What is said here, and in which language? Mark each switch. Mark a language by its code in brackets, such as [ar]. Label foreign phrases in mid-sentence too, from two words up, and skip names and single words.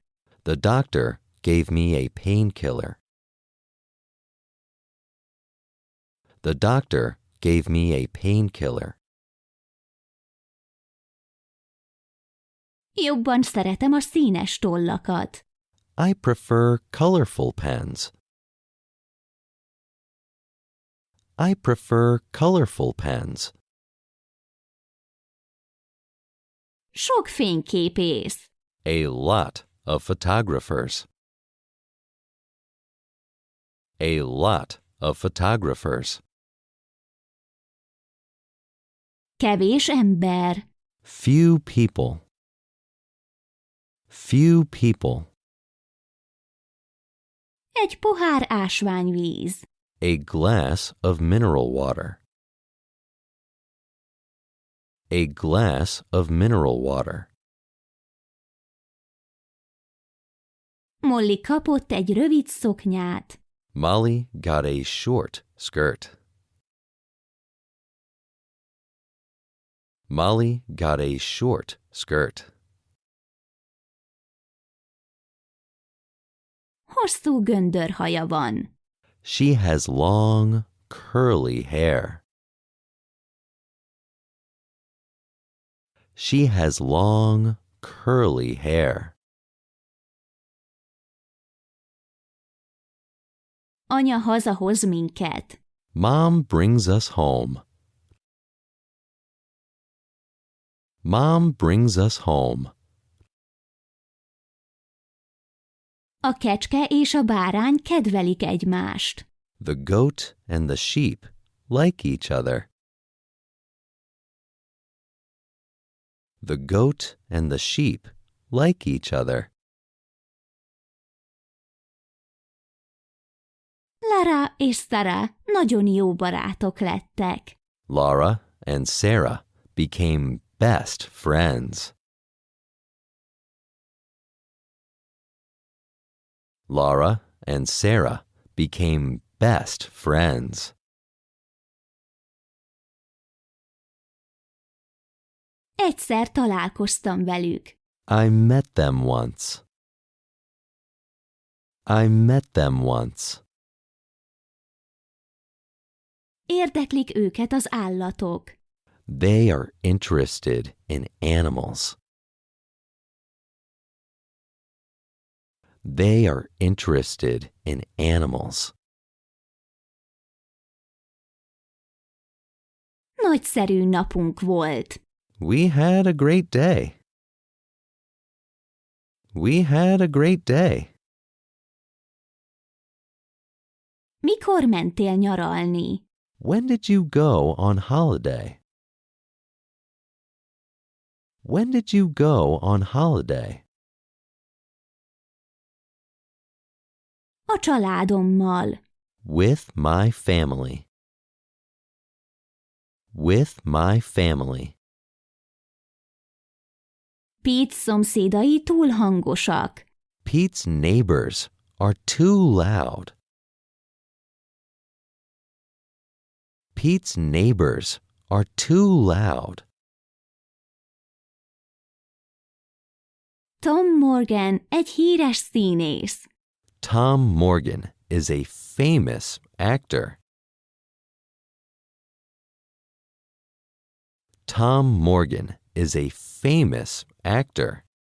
[en] The doctor gave me a painkiller. The doctor gave me a painkiller. [hu] Jobban szeretem a színes tollakat. [en] I prefer colorful pens. I prefer colorful pens. [hu] Sok fényképész. [en] A lot of photographers. A lot of photographers. [hu] Kevés ember. [en] Few people. Few people. [hu] Egy pohár ásványvíz. [en] A glass of mineral water. A glass of mineral water. [hu] Molly kapott egy rövid szoknyát. [en] Molly got a short skirt. Molly got a short skirt. [hu] Hosszú göndörhaja van. [en] She has long, curly hair. She has long, curly hair. [hu] Anya hazahoz minket. [en] Mom brings us home. Mom brings us home. [hu] A kecske és a bárány kedvelik egymást. [en] The goat and the sheep like each other. The goat and the sheep like each other. [hu] Lara és Sarah nagyon jó barátok lettek. [en] Laura and Sarah became best friends. Laura and Sarah became best friends. [hu] Egyszer találkoztam velük. [en] I met them once. I met them once. [hu] Érdeklik őket az állatok. [en] They are interested in animals. They are interested in animals. [hu] Nagyszerű napunk volt. [en] We had a great day. We had a great day. [hu] Mikor mentél nyaralni? [en] When did you go on holiday? When did you go on holiday? [hu] A családommal. [en] With my family. With my family. [hu] Pete szomszédai túl hangosak. [en] Pete's neighbors are too loud. Pete's neighbors are too loud. [hu] Tom Morgan egy híres színész. [en] Tom Morgan is a famous actor. Tom Morgan is a famous actor.